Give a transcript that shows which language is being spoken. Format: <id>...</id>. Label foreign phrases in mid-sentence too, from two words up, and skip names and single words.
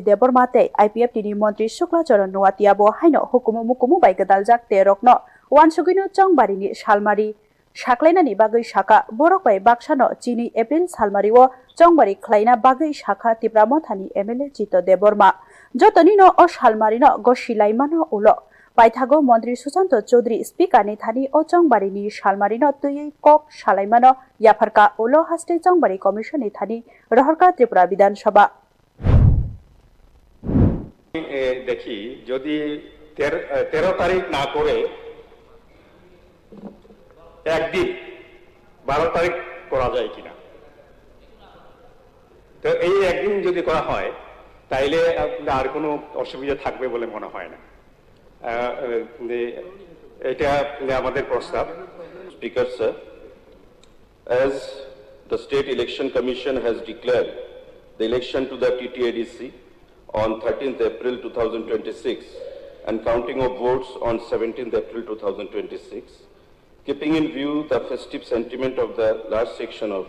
<trp>Deborma tei IPF ni Montri Shukla Charan Nuatia bo haino hukumu mukumu bai gedaljak te rokno wansugino Chongbari ni Shalmari Shaklainani bagai shaka borok bai baksano Chini April Shalmari wo Chongbari Klaina bagai shaka Tripura mothani MLA Jito Deborma jotoni no o Shalmari no goshilaimano ulo Paithago Mantri Susanto Chaudhary Speaker ni thani o Chongbari ni Shalmari no tuyei kok shalaimano yafarka ulo haste Chongbari Commission ni thani Roharka Tripura Bidan Sabha</trp> <bn>দেখি যদি 13 তারিখ না করে একদিন 12 তারিখ করা যায় কিনা তো এই একদিন যদি করা হয় তাইলে আর কোনো অসুবিধা থাকবে বলে মনে হয় না এটা আমাদের প্রস্তাব</bn> <en>Speaker sir, as the State Election Commission has declared the election to the TTADC on 13th April 2026 and counting of votes on 17th April 2026, keeping in view the festive sentiment of the large section of</en>